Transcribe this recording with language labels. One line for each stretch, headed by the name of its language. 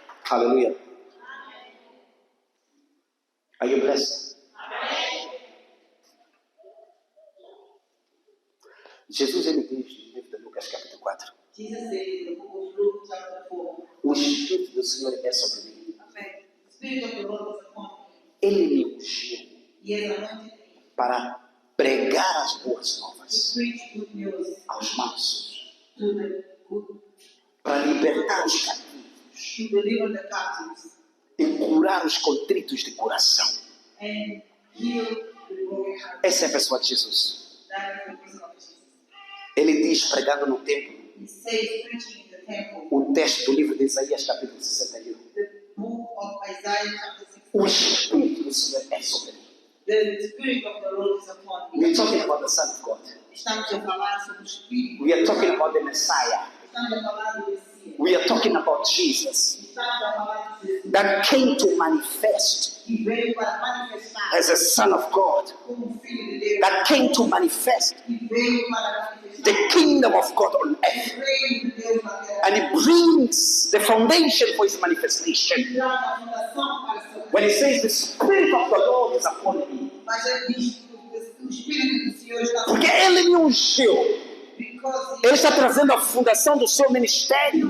Portuguese: Aleluia.
English: Are you blessed?
Portuguese: Jesus ele diz no livro de Lucas capítulo 4.
English: Jesus said in the book of Luke chapter 4.
Portuguese: O Espírito do Senhor é sobre mim.
English: Amen. The Spirit of the Lord is upon me.
Portuguese: Ele me ungiu
English: He has anointed me
Portuguese: para pregar as boas
English: to
Portuguese: novas
English: preach good news
Portuguese: aos mansos,
English: to the good,
Portuguese: para libertar os cativos
English: to deliver the captives
Portuguese: e curar os contritos de coração.
English: and heal the broken heart.
Portuguese: Essa é a pessoa de Jesus.
English: That is the person of Jesus.
Portuguese: Ele diz, pregando no templo,
English: He says, preaching in the temple,
Portuguese: o texto do livro de Isaías capítulo 61.
English: the book of Isaiah chapter 6.
Portuguese: O Espírito do Senhor é sobre mim.
English: The Spirit of the Lord is upon me. We are talking about the Son of God.
Portuguese: Estamos a falar sobre o Espírito.
English: We are talking about the Messiah.
Portuguese: Estamos a falar do Messias.
English: We are talking about Jesus
Portuguese: Estamos a falar de Jesus.
English: that came to manifest
Portuguese: Que veio para manifestar
English: as a Son of God,
Portuguese: como Filho de Deus.
English: that came to manifest
Portuguese: Que veio para manifestar
English: the kingdom of God on earth.
Portuguese: o reino de Deus na terra.
English: And it brings the foundation for his manifestation.
Portuguese: E traz a fundação para seu
English: When he says, the Spirit of the Lord is upon me,
Portuguese: Mas ele diz que o Espírito do Senhor está porque ele me ungiu.
English: because
Portuguese: Ele está trazendo a fundação do seu ministério.